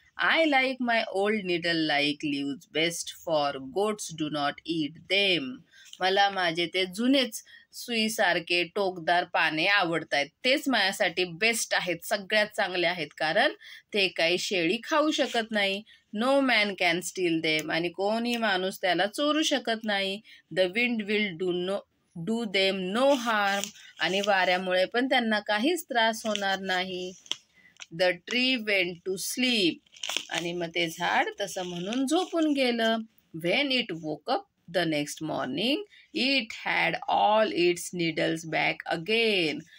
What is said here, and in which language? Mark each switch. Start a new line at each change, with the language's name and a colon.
English: I like my old needle like leaves best, for goats do not eat them.
Marathi: मला माझे ते जुनेच सुईसारखे टोकदार पाने आवडतायत. तेच माझ्यासाठी बेस्ट आहेत, सगळ्यात चांगले आहेत, कारण ते काही शेळी खाऊ शकत नाही.
English: No man can steal them.
Marathi: आणि कोणी माणूस त्याला चोरू शकत नाही.
English: The wind will do them no harm.
Marathi: आणि वाऱ्यामुळे पण त्यांना काहीच त्रास होणार नाही.
English: The tree went to sleep.
Marathi: आणि मग ते झाड तसं म्हणून झोपून गेलं.
English: When it woke up the next morning it had all its needles back again.